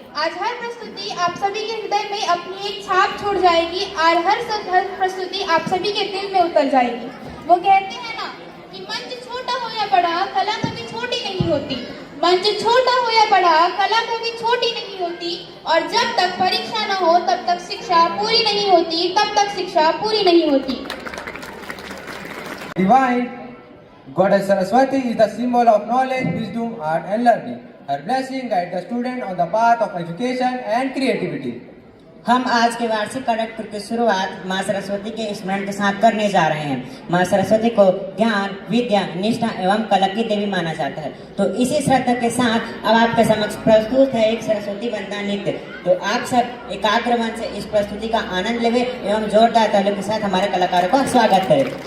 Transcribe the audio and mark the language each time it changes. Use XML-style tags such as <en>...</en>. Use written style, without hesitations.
<hi>आज हर प्रस्तुति आप सभी के हृदय में अपनी एक छाप छोड़ जाएगी और हर प्रस्तुति आप सभी के दिल में उतर जाएगी। वो कहते हैं ना कि मंच छोटा हो या बड़ा, कला कभी छोटी नहीं होती। मंच छोटा हो या बड़ा, कला कभी छोटी नहीं होती। और जब तक परीक्षा न हो तब तक शिक्षा पूरी नहीं होती, तब तक शिक्षा पूरी नहीं होती।</hi> <en>Divine Goddess Saraswati is the symbol of knowledge, wisdom, art and learning. Her blessing guides the student on the path of education and creativity.</en> <hi>हम आज के वार्षिक कार्यक्रम की शुरुआत माँ सरस्वती के स्मरण के साथ करने जा रहे हैं। माँ सरस्वती को ज्ञान, विद्या, निष्ठा एवं कला की देवी माना जाता है। तो इसी श्रद्धा के साथ अब आपके समक्ष प्रस्तुत है एक सरस्वती वंदना नृत्य। तो आप सब एकाग्र मन से इस प्रस्तुति का आनंद लेवे एवं जोरदार तालियों के साथ हमारे कलाकारों का स्वागत करें।</hi>